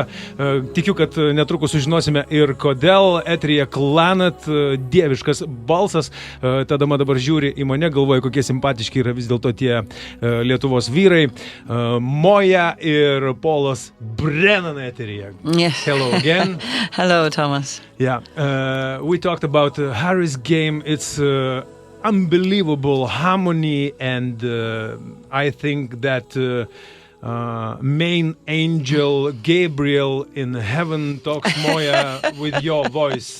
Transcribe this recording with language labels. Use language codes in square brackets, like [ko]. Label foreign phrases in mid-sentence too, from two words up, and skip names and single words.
[lt] Tikiu, kad netrukus sužinosime ir kodėl. Eteryje Clannad, dieviškas balsas. Ta dama dabar žiūri į mane, galvoja, kokie simpatiški yra vis dėlto tie Lietuvos vyrai. Moya ir Polas Brennan eteryje. [en] Yes. Hello again. Hello, Thomas. Yeah, we talked about Harry's game. It's unbelievable harmony, and I think that main angel Gabriel in heaven talks, Moya, with your voice.